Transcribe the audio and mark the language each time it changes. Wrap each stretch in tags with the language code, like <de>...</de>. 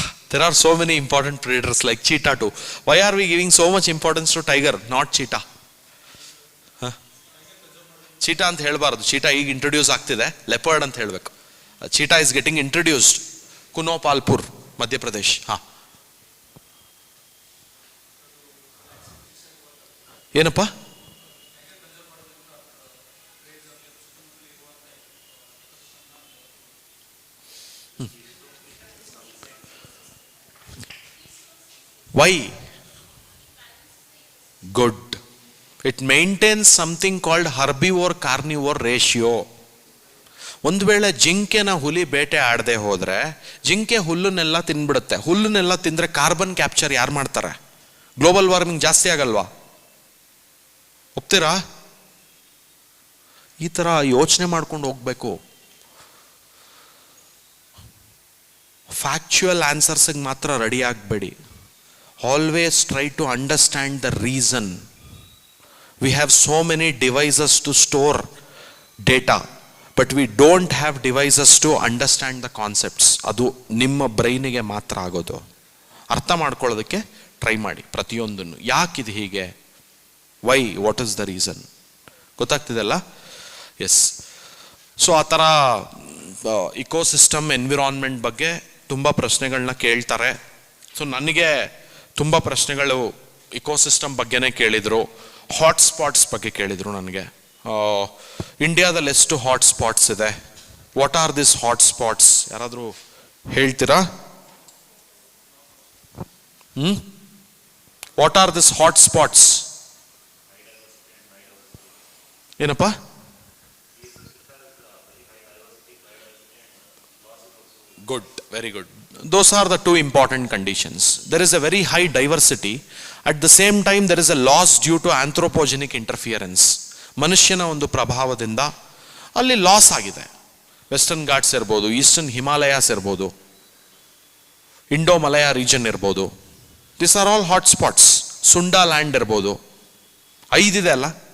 <en>There are so many important predators like cheetah too. Why are we giving so much importance to tiger, not cheetah?</en> <kn>ಚೀಟಾ ಅಂತ ಹೇಳಬಾರ್ದು. ಚೀಟಾ ಈಗ introduce ಆಗ್ತಿದೆ, leopard ಅಂತ ಹೇಳಬೇಕು.</kn> <en>ಚೀಟಾ is getting introduced. ಕುನೋಪಾಲ್ಪುರ್, Madhya Pradesh.</en> <kn>ಹಾ, ಏನಪ್ಪ?</kn> <en>Why? Good. It maintains something called herbivore-carnivore ratio.</en> <kn>ಒಂದು ವೇಳೆ ಜಿಂಕೆನ ಹುಲಿ ಬೇಟೆ ಆಡದೆ ಹೋದ್ರೆ ಜಿಂಕೆ ಹುಲ್ಲನ್ನೆಲ್ಲ ತಿನ್ಬಿಡುತ್ತೆ. ಹುಲ್ಲನ್ನೆಲ್ಲ ತಿಂದ್ರೆ ಕಾರ್ಬನ್ ಕ್ಯಾಪ್ಚರ್ ಯಾರು ಮಾಡ್ತಾರೆ? ಗ್ಲೋಬಲ್ ವಾರ್ಮಿಂಗ್ ಜಾಸ್ತಿ ಆಗಲ್ವಾ? ಒಪ್ತೀರಾ? ಈ ತರ ಯೋಚನೆ ಮಾಡ್ಕೊಂಡು ಹೋಗ್ಬೇಕು. ಫ್ಯಾಕ್ಚುಯಲ್ ಆನ್ಸರ್ಸ್ಗೆ ಮಾತ್ರ ರೆಡಿ ಆಗಬೇಡಿ.</kn> <en>Always try to understand the reason. We have so many devices to store data, but we don't have devices to understand the concepts.</en> <kn>ಅದು ನಿಮ್ಮ ಬ್ರೈನಿಗೆ ಮಾತ್ರ ಆಗೋದು. ಅರ್ಥ ಮಾಡ್ಕೊಳ್ಳೋದಕ್ಕೆ ಟ್ರೈ ಮಾಡಿ ಪ್ರತಿಯೊಂದನ್ನು. ಯಾಕಿದು ಹೀಗೆ?</kn> <en>Why? What is the reason?</en> <kn>ಗೊತ್ತಾಗ್ತಿದೆಲ್ಲ?</kn> <en>Yes.</en> <kn>So ಆ ಥರ ಇಕೋಸಿಸ್ಟಮ್, ಎನ್ವಿರಾನ್ಮೆಂಟ್ ಬಗ್ಗೆ ತುಂಬ ಪ್ರಶ್ನೆಗಳನ್ನ ಕೇಳ್ತಾರೆ. ಸೊ ನನಗೆ ತುಂಬ ಪ್ರಶ್ನೆಗಳು ಇಕೋಸಿಸ್ಟಮ್ ಬಗ್ಗೆನೇ ಕೇಳಿದರು. ಹಾಟ್ಸ್ಪಾಟ್ಸ್ ಬಗ್ಗೆ ಕೇಳಿದರು ನನಗೆ. ಇಂಡಿಯಾದಲ್ಲಿ ಎಷ್ಟು ಹಾಟ್ಸ್ಪಾಟ್ಸ್ ಇದೆ?</kn> <en>What are this hotspots?</en> <kn>ಯಾರಾದರೂ ಹೇಳ್ತೀರಾ?</kn> <en>What are this hotspots?</en> <kn>ಏನಪ್ಪ?</kn> <en>Good, very good. Those are the 2 important conditions. There is a very high diversity. At the same time, there is a loss due to anthropogenic interference.</en> <kn>ಮನುಷ್ಯನ ಒಂದು ಪ್ರಭಾವದಿಂದ ಅಲ್ಲಿ loss ಆಗಿದೆ. Western Ghats ಇರ್ಬೋದು, eastern Himalayas ಇರ್ಬೋದು, Indo ಮಲಯಾ region ಇರ್ಬೋದು.</kn> <en>This are all hotspots.</en> <kn>ಸುಂಡಾ land ಇರ್ಬೋದು. 5 ಇದೆ ಅಲ್ಲ?</kn>